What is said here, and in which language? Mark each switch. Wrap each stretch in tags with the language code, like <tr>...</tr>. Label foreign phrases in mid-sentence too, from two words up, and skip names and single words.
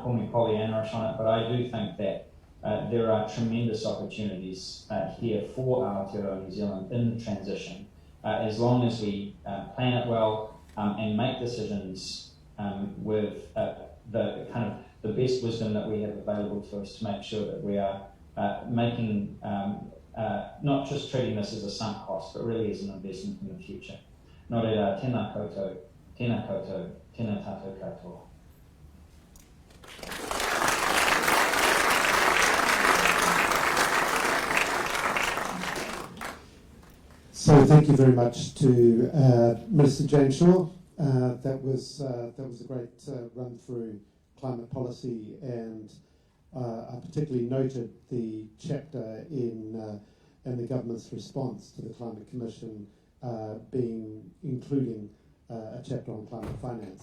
<en>call me Pollyannish on it, but I do think that there are tremendous opportunities here for Aotearoa New Zealand in the transition, as long as we plan it well and make decisions with the best wisdom that we have available to us to make sure that we are making not just treating this as a sunk cost, but really as an investment in the future.</en> <mi>Nō reira, tēnā koutou, tēnā tātou katoa.</mi> <en>So thank you very much to Minister Jane Shaw. That was a great run through climate policy, and I particularly noted the chapter in the government's response to the Climate Commission including a chapter on climate finance.</en>